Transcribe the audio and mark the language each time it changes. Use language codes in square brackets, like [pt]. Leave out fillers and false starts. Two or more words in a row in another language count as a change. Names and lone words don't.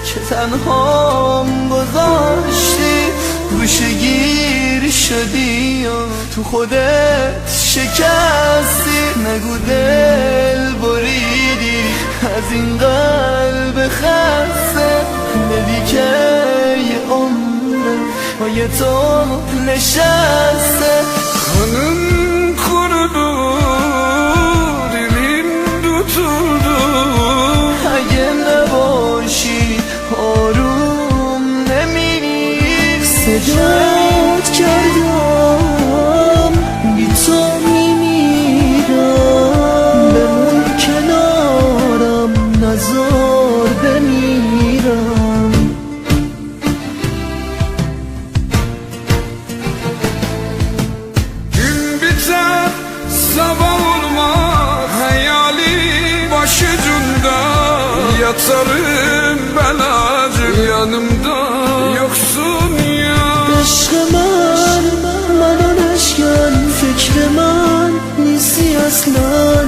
[fa] تنهام گذاشتی، گوشه گیر شدی و تو خودت شکستی. نگو دل بریدی از این قلب خسته، بدی که یه عمره پای تو نشسته. [tr] Kanım kurudu, dilim tutuldu. [fa] اگه نباشی آروم نمیری. صدات کردم بی تو میمیرم، بمون کنارم نزار بمیرم. [tr] Gün biter, sabah olmaz, hayali başucunda. Yatarım ben acım yanımda yoksun ya. [fa] عشق من منو نشکن، فکر من نیستی اصلا.